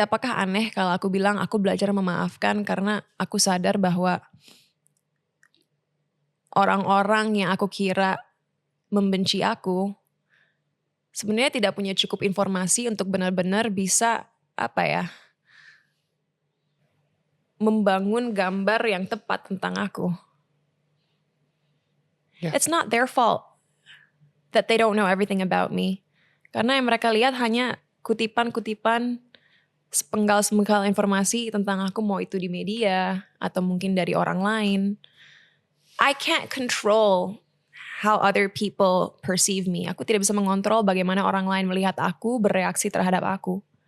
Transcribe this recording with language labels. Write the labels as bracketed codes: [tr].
[id] Apakah aneh kalau aku bilang aku belajar memaafkan karena aku sadar bahwa orang-orang yang aku kira membenci aku sebenarnya tidak punya cukup informasi untuk benar-benar bisa membangun gambar yang tepat tentang aku. [en] Yeah. It's not their fault that they don't know everything about me. [id] Karena yang mereka lihat hanya kutipan-kutipan, sepenggal-sepenggal informasi tentang aku, mau itu di media atau mungkin dari orang lain. [en] I can't control how other people perceive me. [id] Aku tidak bisa mengontrol bagaimana orang lain melihat aku, bereaksi terhadap aku.